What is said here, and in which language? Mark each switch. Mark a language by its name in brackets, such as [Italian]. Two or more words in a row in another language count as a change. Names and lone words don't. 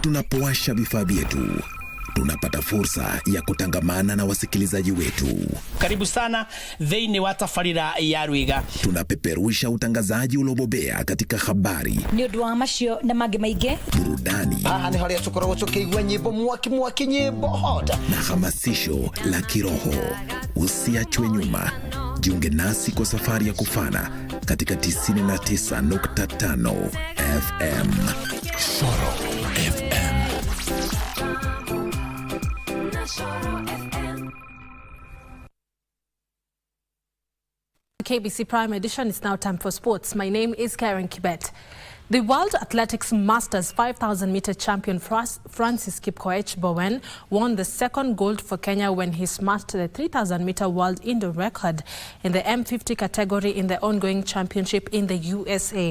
[Swahili] Tunapowasha vifaa vyetu, tunapata fursa ya kutangamana na wasikilizaji wetu. [Kikuyu] Karibu sana thĩinĩ wa tabarĩra ya Rwiga. [Swahili] Tunapeperusha utangazaji uliobobea katika habari, [Kikuyu] Nĩ ũndũ wa macio na mangĩ maingĩ, [Swahili] burudani, [Kikuyu] nĩ harĩa tũkoragwo tũkĩigua nyĩmbo mwaki nyĩmbo hoda [Swahili] na hamasisho la kiroho. Usiachwe nyuma. Jiunge nasi kwa safari ya kufana katika 99.5 FM. Shoro FM. [English] KBC Prime Edition, it's now time for sports. My name is Karen Kibet. The World Athletics Masters 5,000-meter champion Francis Kipkoech Bowen won the second gold for Kenya when he smashed the 3,000-meter world indoor record in the M50 category in the ongoing championship in the USA.